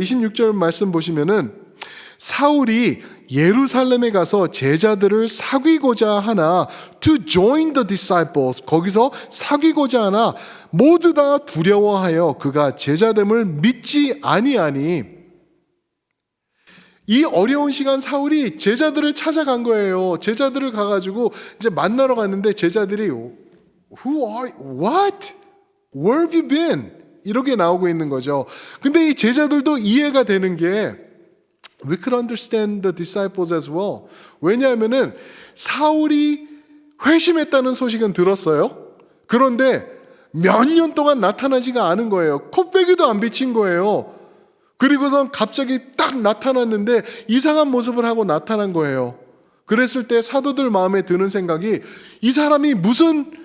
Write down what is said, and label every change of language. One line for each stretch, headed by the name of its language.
Korean: 26절 말씀 보시면은 사울이 예루살렘에 가서 제자들을 사귀고자 하나
English: to join the disciples,
Korean: 거기서 사귀고자 하나 모두 다 두려워하여 그가 제자됨을 믿지 아니하니. 이 어려운 시간 사울이 제자들을 찾아간 거예요. 제자들을 가가지고 이제 만나러 갔는데 제자들이
English: Who are you? What? Where have you been?
Korean: 이렇게 나오고 있는 거죠. 근데 이 제자들도 이해가 되는 게
English: We could understand the disciples as well.
Korean: 왜냐하면은 사울이 회심했다는 소식은 들었어요. 그런데 몇 년 동안 나타나지가 않은 거예요. 콧배기도 안 비친 거예요. 그리고선 갑자기 딱 나타났는데 이상한 모습을 하고 나타난 거예요. 그랬을 때 사도들 마음에 드는 생각이 이 사람이 무슨